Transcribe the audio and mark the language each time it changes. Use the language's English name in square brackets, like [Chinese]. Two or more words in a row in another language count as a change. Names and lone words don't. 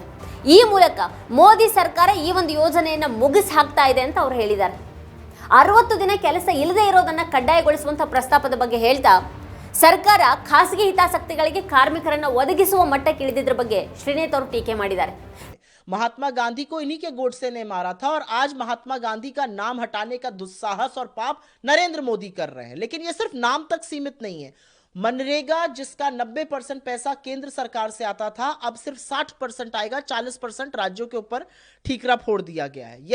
[Kannada] ಈ ಮೂಲಕ ಮೋದಿ ಸರ್ಕಾರ ಈ ಒಂದು ಯೋಜನೆಯನ್ನು ಮುಗಿಸ್ ಹಾಕ್ತಾ ಇದೆ ಅಂತ ಅವರು ಹೇಳಿದ್ದಾರೆ. 60 ದಿನ ಕೆಲಸ ಇಲ್ಲದೆ ಇರೋದನ್ನು ಕಡ್ಡಾಯಗೊಳಿಸುವಂಥ ಪ್ರಸ್ತಾಪದ ಬಗ್ಗೆ ಹೇಳ್ತಾ ಸರ್ಕಾರ ಖಾಸಗಿ ಹಿತಾಸಕ್ತಿಗಳಿಗೆ ಕಾರ್ಮಿಕರನ್ನು ಒದಗಿಸುವ ಮಟ್ಟಕ್ಕೆ ಇಳಿದಿದ್ರ ಬಗ್ಗೆ ಶ್ರೀನಾಥ್ ಅವರು ಟೀಕೆ ಮಾಡಿದ್ದಾರೆ. [Hindi] महात्मा गांधी को इन्हीं के गोडसे ने मारा था और आज महात्मा गांधी का नाम हटाने का दुस्साहस और पाप नरेंद्र मोदी कर रहे हैं. लेकिन यह सिर्फ नाम तक सीमित नहीं है. मनरेगा जिसका 90% पैसा केंद्र सरकार से आता था, अब सिर्फ 60% आएगा. 40% राज्यों के ऊपर ठीकरा फोड़ दिया गया है.